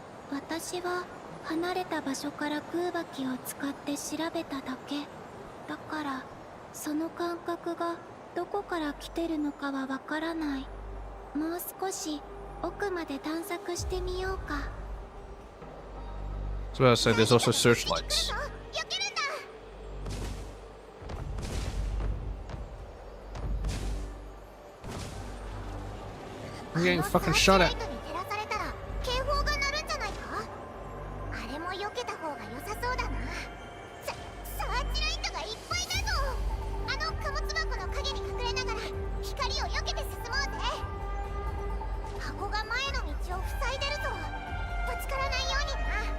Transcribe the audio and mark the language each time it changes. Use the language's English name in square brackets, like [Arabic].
[Japanese] 私は離れた場所から空爆を使って調べただけだから、その感覚がどこから来てるのかはわからない。もう少し奥まで探索してみようか。 [English] So I say there's also searchlights. [Japanese] 避けるんだ。 [English] I'm getting fucking shot at. [Japanese] あのサーチライトに照らされたら警報が鳴るんじゃないか？あれも避けた方が良さそうだな。サーチライトがいっぱいだぞ。あの貨物箱の陰に隠れながら光を避けて進もうぜ。箱が前の道を塞いでるぞ。ぶつからないようにな。